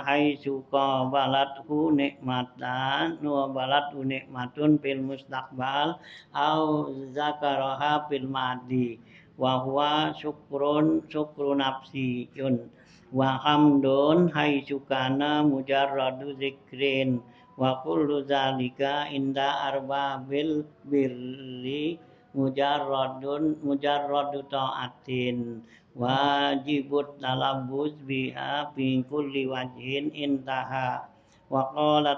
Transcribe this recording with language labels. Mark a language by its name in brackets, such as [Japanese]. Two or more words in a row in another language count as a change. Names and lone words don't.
[Arabic] حيث قابلته نعمة وبلته نعمة في المستقبل أو ذكرها في الماضي وهو شكر نفسي وحمد حيث كان مجرد ذكر وكل ذلك عند أرباب البر مجرد طاعة واجب التلبس بها في كل وجه انتهى وقال